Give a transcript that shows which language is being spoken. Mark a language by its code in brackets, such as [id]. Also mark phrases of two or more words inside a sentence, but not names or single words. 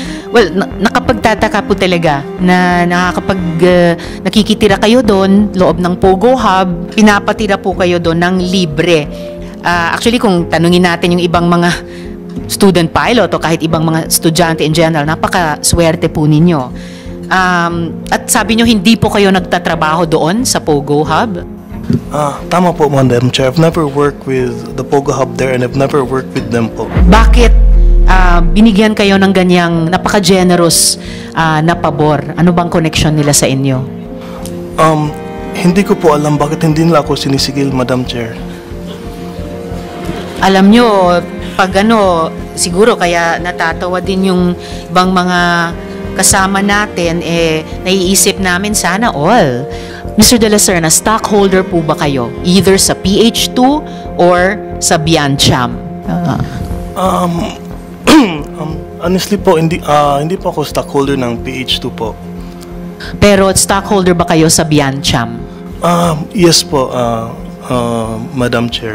[tl] Well, nakapagtataka po talaga na nakikitira kayo doon, loob ng Pogo Hub, pinapatira po kayo doon ng libre. Actually, kung tanungin natin yung ibang mga student pilot o kahit ibang mga estudyante [en] in general, [tl] napakaswerte po ninyo. At sabi nyo, hindi po kayo nagtatrabaho doon sa Pogo Hub? Tama po, [en] Madam Chair. I've never worked with the Pogo Hub there and I've never worked with them po. [tl] Bakit binigyan kayo ng ganyang napaka-generous na pabor? Ano bang connection nila sa inyo? Hindi ko po alam bakit hindi nila ako sinisigil, [en] Madam Chair. [tl] Alam nyo, pag siguro kaya natatawa din yung ibang mga kasama natin, naiisip namin sana all. Mr. De La Serna, stockholder po ba kayo? Either sa PH2 or sa Biancham? Honestly po, hindi po ako stockholder ng PH2 po. Pero stockholder ba kayo sa Biancham? [en] Yes po, Madam Chair.